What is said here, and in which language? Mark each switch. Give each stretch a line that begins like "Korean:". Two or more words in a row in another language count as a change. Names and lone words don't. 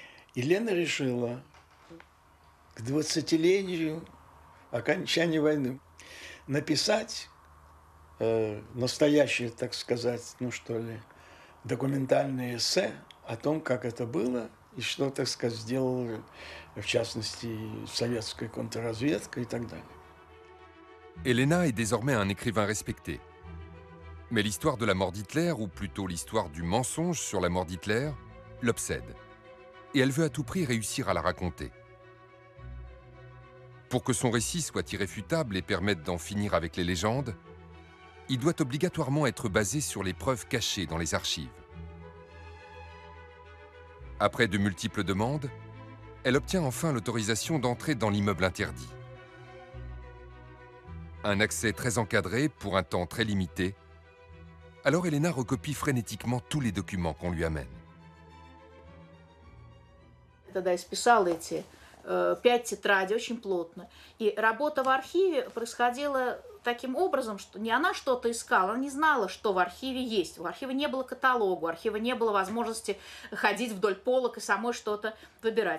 Russian: Елена решила к 20-летию окончания войны написать настоящее, так сказать, ну что ли, документальное эссе о том, как это было и что, так сказать, сделала, в частности, советская контрразведка и так далее.
French: Elena est désormais un écrivain respecté. Mais l'histoire de la mort d'Hitler, ou plutôt l'histoire du mensonge sur la mort d'Hitler, l'obsède. Et elle veut à tout prix réussir à la raconter. Pour que son récit soit irréfutable et permette d'en finir avec les légendes, il doit obligatoirement être basé sur les preuves cachées dans les archives. Après de multiples demandes, elle obtient enfin l'autorisation d'entrer dans l'immeuble interdit. Un accès très encadré pour un temps très limité. Alors Elena recopie frénétiquement tous les documents qu'on lui amène.
Russian: Тогда исписала эти 5 тетрадей очень плотно. И работа в архиве происходила таким образом, что не она что-то искала, она не знала, что в архиве есть. В архиве не было каталога, у архива не было возможности ходить вдоль полок и самой что-то выбирать.